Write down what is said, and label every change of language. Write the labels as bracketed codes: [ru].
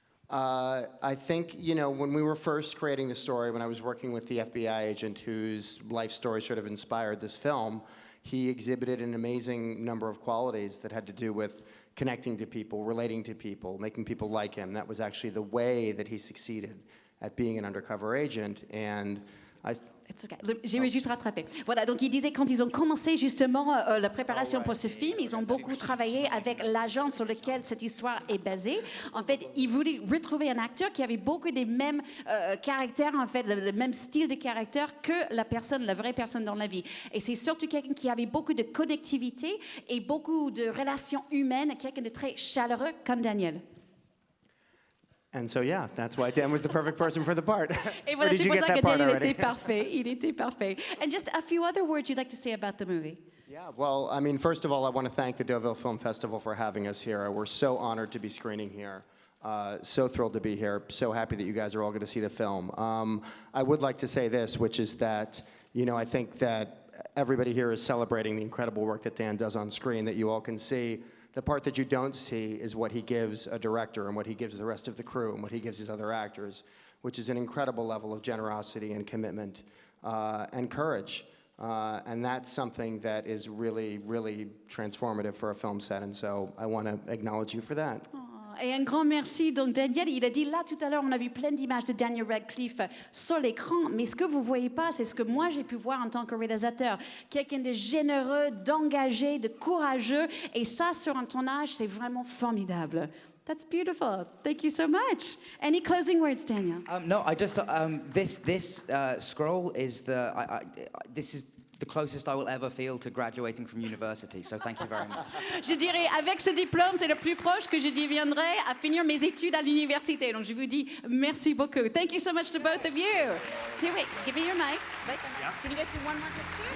[en] I think, when we were first creating the story, when I was working with the FBI agent whose life story sort of inspired this film, he exhibited an amazing number of qualities that had to do with connecting to people, relating to people, making people like him. That was actually the way that he succeeded at being an undercover agent. And It's okay. [fr] J'ai juste rattrapé. Voilà, donc il disait quand ils ont commencé justement la préparation pour ce film, ils ont beaucoup travaillé avec l'agent sur lequel cette histoire est basée. En fait, ils voulaient retrouver un acteur qui avait beaucoup des mêmes caractères, en fait, le même style de caractère que la vraie personne dans la vie. Et c'est surtout quelqu'un qui avait beaucoup de connectivité et beaucoup de relations humaines, quelqu'un de très chaleureux comme Daniel. [en] And so, yeah, that's why Dan was the perfect person for the part. [fr] Et voilà, c'est pour ça que Daniel était parfait. Il était parfait. [en] And just a few other words you'd like to say about the movie. Yeah, well, I mean, first of all, I want to thank the Deauville Film Festival for having us here. We're so honored to be screening here. So thrilled to be here. So happy that you guys are all going to see the film. I would like to say this, which is that, I think that everybody here is celebrating the incredible work that Dan does on screen that you all can see. The part that you don't see is what he gives a director and what he gives the rest of the crew and what he gives his other actors, which is an incredible level of generosity and commitment and courage. And that's something that is really, really transformative for a film set. And so I want to acknowledge you for that. [fr] Aww. Et un grand merci. Donc, Daniel, il a dit là tout à l'heure, on a vu plein d'images de Daniel Radcliffe sur l'écran, mais ce que vous ne voyez pas, c'est ce que moi j'ai pu voir en tant que réalisateur. Quelqu'un de généreux, d'engagé, de courageux. Et ça, sur un tournage, c'est vraiment formidable. [en] That's beautiful. Thank you so much. Any closing words, Daniel? No, I just this scroll is this is the closest I will ever feel to graduating from university. So thank you very much. [fr] Je dirais, avec ce diplôme, c'est le plus proche que je deviendrai à finir mes études à l'université. Donc, je vous dis merci beaucoup. [en] Thank you so much to both of you. Here, wait, give me your mics. Yeah. Can you guys do one more picture?